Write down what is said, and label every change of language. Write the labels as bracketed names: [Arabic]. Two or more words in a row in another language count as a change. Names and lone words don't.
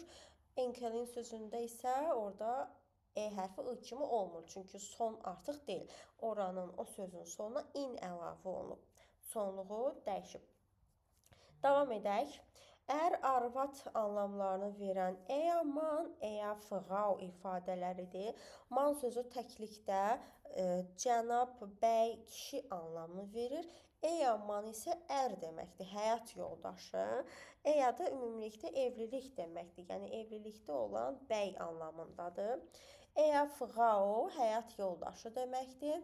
[Azerbaijani] Enkelin sözündə isə orada e hərfi ı kimi olmur. Çünki son artıq deyil. Oranın, o sözün sonuna in əlavə olunub. Sonluğu dəyişib. Davam edək. Ər, arvad anlamlarını verən [German] eya, man, eya, frau [Azerbaijani] ifadələridir. Man sözü təklikdə cənab, bəy, kişi anlamını verir. [German] Eya, man [Azerbaijani] isə ər deməkdir, həyat yoldaşı. Eya da ümumilikdə evlilik deməkdir, yəni evlilikdə olan bəy anlamındadır. [German] Eya, frau, [Azerbaijani] həyat yoldaşı deməkdir.